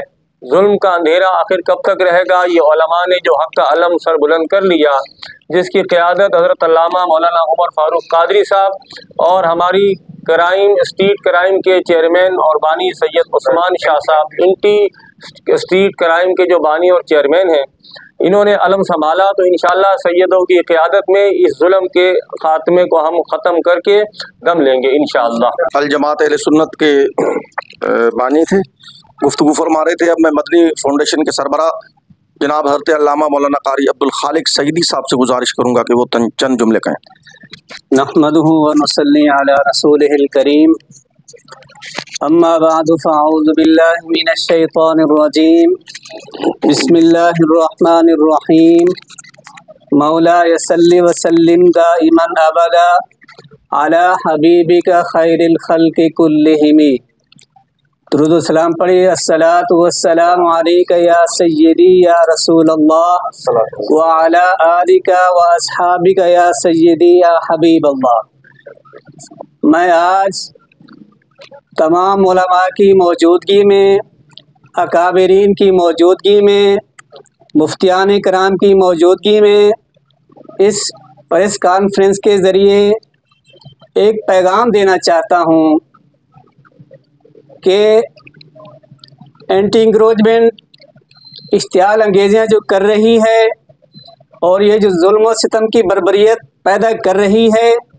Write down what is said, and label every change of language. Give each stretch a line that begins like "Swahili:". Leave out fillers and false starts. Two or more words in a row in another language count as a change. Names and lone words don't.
Urdu: ظلم کا اندھیرا آخر کب تک رہے گا؟ یہ علما نے جو حق کا علم سر بلند کر لیا، جس کی قیادت حضرت علامہ مولانا عمر فاروق قادری صاحب اور ہماری کرائم اسٹریٹ کرائم کے چیئرمین اور بانی سید عثمان شاہ صاحب، اینٹی اسٹریٹ کرائم کے جو بانی اور چیئرمین ہیں، انہوں نے علم سنبھالا، تو ان شاء اللہ سیدوں کی قیادت میں اس ظلم کے خاتمے کو ہم ختم کر کے دم لیں گے ان شاء اللہ. الجماعت اہل سنت کے بانی تھے، گفتگو فرما رہے تھے. اب میں مدنی فاؤنڈیشن کے سربراہ جناب حضرت علامہ مولانا قاری عبدالخالق سعیدی صاحب سے گزارش کروں گا کہ وہ چند جملے کہیں.
Arabic: نحمده ونصلي على رسوله الكريم، أما بعد فأعوذ بالله من الشيطان الرجيم، بسم الله الرحمن الرحيم. مولاي صل وسلم دائما أبدا على حبيبك خير الخلق كلهم.
Urdu: درود و سلام پڑھیے.
Arabic: الصلاة والسلام عليك يا سيدي يا رسول الله وعلى آلك وأصحابك يا سيدي يا حبيب الله.
Urdu: میں آج تمام علما کی موجودگی میں، اکابرین کی موجودگی میں، مفتیان کرام کی موجودگی میں اس
English: press conference
Urdu: کے ذریعے ایک پیغام دینا چاہتا ہوں کہ اینٹی انکروچمنٹ اشتعال انگیزیاں جو کر رہی ہے اور یہ جو ظلم و ستم کی بربریت پیدا کر رہی ہے,